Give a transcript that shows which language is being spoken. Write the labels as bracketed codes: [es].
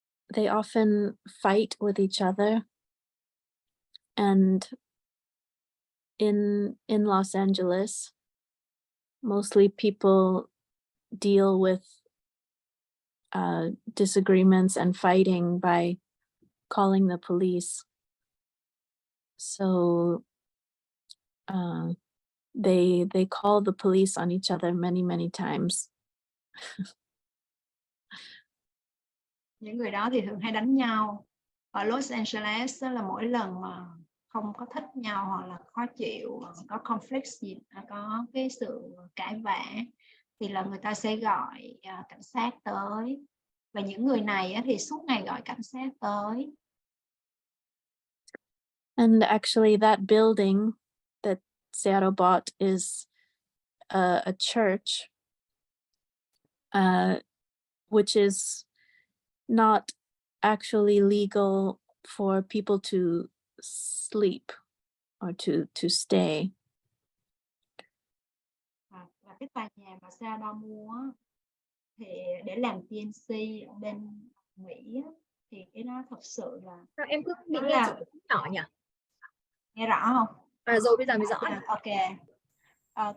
[en] They often fight with each other, and in Los Angeles, mostly people deal with disagreements and fighting by calling the police. So they call the police on each other many times. [vi] Những người đó thì thường hay đánh nhau. Ở Los Angeles là mỗi lần mà không có thích nhau hoặc là khó chịu, có conflict gì, có cái sự cãi vã, thì là người ta sẽ gọi cảnh sát tới. Và những người này thì suốt ngày gọi cảnh sát tới. [en] And actually that building that Sayadaw bought is a church, which is not actually legal for people to sleep or to stay. [vi] Và cái tòa nhà mà Sayadaw mua thì để làm TNC ở bên Mỹ thì cái đó thật sự là em cứ bị nghe nhỏ nhỉ? Nghe rõ không? Rồi bây giờ mới rõ. Ok.